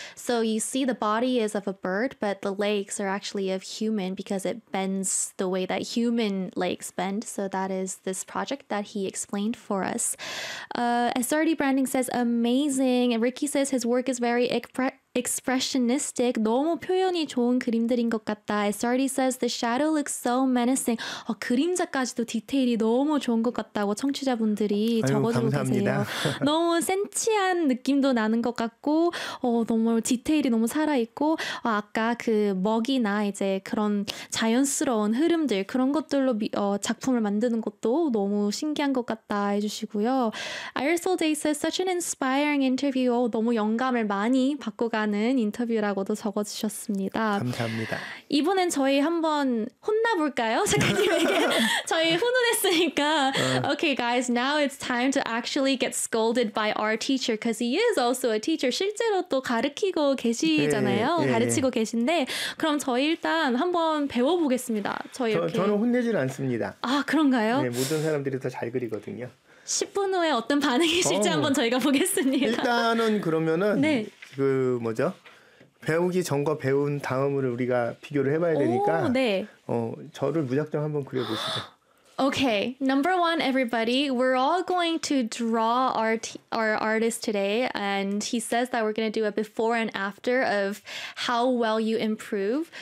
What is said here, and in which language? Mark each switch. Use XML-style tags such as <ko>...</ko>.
<en>So you see, the body is of a bird, but the legs are actually of human because it bends the way that human legs bend. So that is this project that he explained for us. SRD Branding says amazing. And Ricky says his work is very expressionistic.</en> <ko>너무 표현이 좋은 그림들인 것 같다.</ko> <en>SRD says the shadow looks so menacing.</en> <ko>그림자까지도 디테일이 너무 좋은 것 같다고 청취자분들이 아유, 적어주고 계세요. 감사합니다. 너무 센치한 느낌도 나는 것 같고, 너무 디테일이 너무 살아있고, 아까 그 먹이나 이제 그런 자연스러운 흐름들, 그런 것들로 작품을 만드는 것도 너무 신기한 것 같다 해주시고요.</ko> <en>Irisol Day says such an inspiring interview.</en> <ko>너무 영감을 많이 받고 가 하는 인터뷰라고도 적어주셨습니다. 감사합니다. 이번엔 저희 한번 혼나볼까요? 작가님에게 저희 훈훈했으니까.</ko> <en>Okay, guys, now it's time to actually get scolded by our teacher because he is also a teacher.</en> <ko>실제로 또 가르치고 계시잖아요. 가르치고 계신데 그럼 저희 일단 한번 배워보겠습니다. 저희 저는 이렇게 혼내질 않습니다. 아 그런가요? 네, 모든 사람들이 더잘 그리거든요. 10분 후에 어떤 반응이실지 한번 저희가 보겠습니다. 일단은 그러면은 네. 그 뭐죠? 배우기 전과 배운 다음을 우리가 비교를 해봐야 오, 되니까, 네. 저를 무작정 한번 그려보시죠.</ko> <en>Okay, number one, everybody, we're all going to draw our artist today, and he says that we're going to do a before and after of how well you improve.</en>